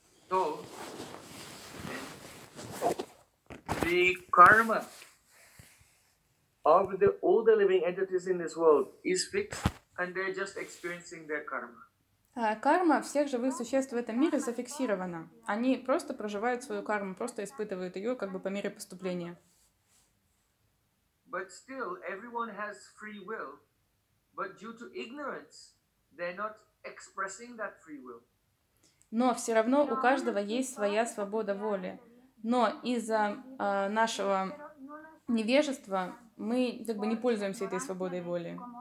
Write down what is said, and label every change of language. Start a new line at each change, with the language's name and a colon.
English: So, the karma of the all the living entities in this world is fixed, and they're just experiencing their karma.
Russian: Карма всех живых существ в этом мире зафиксирована. Они просто проживают свою карму, просто испытывают ее как бы по мере поступления.
English: But still, everyone has free will, but due to ignorance, they're not expressing that free will.
Russian: Но все равно у каждого есть своя свобода воли. Но из-за нашего невежества мы как бы не пользуемся этой свободой воли.